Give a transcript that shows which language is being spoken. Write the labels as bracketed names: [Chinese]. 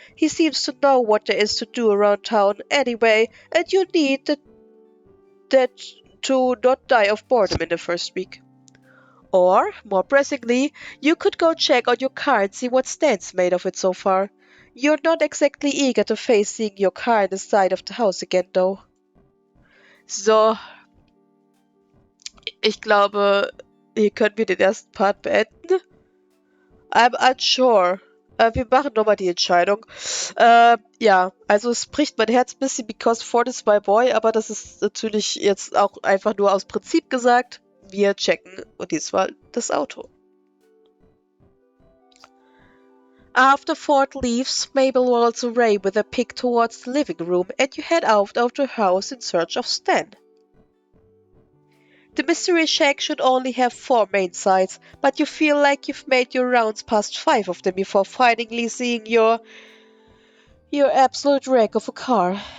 [English] He seems to know what there is to do around town anyway, and you need that to not die of boredom in the first week. Or, more pressingly, you could go check on your car and see what Stan's made of it so far. You're not exactly eager to face seeing your car in the side of the house again, though. [German] So, ich glaube, hier können wir den ersten Part beenden. [English] I'm unsure. [German] Wir machen nochmal die Entscheidung. Ja, also es bricht mein Herz ein bisschen, [English] because Ford is my boy, [German] aber das ist natürlich jetzt auch einfach nur aus Prinzip gesagt. Wir checken diesmal das Auto. [English] After Ford leaves, Mabel rolls away with a pig towards the living room, and you head out of the house in search of Stan. The mystery shack should only have 4 main sides, but you feel like you've made your rounds past 5 of them before finally seeing your absolute wreck of a car.